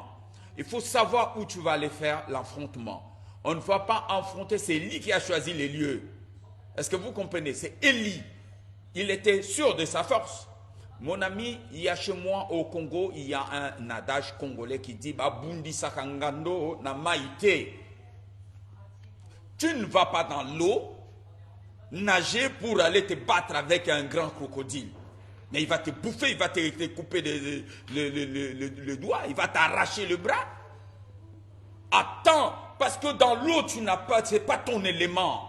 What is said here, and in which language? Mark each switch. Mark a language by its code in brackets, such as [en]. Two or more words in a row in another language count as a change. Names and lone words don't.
[fr] Il faut savoir où tu vas aller faire l'affrontement. On ne va pas affronter, c'est Élie qui a choisi les lieux. Est-ce que vous comprenez? C'est Élie. Il était sûr de sa force. Mon ami, il y a chez moi au Congo, il y a un adage congolais qui dit [ln] Babundi sakangando na maïté. [fr] Tu ne vas pas dans l'eau nager pour aller te battre avec un grand crocodile. Mais il va te bouffer, il va te couper le doigt, il va t'arracher le bras. Attends, parce que dans l'eau, tu n'as pas, c'est pas ton élément.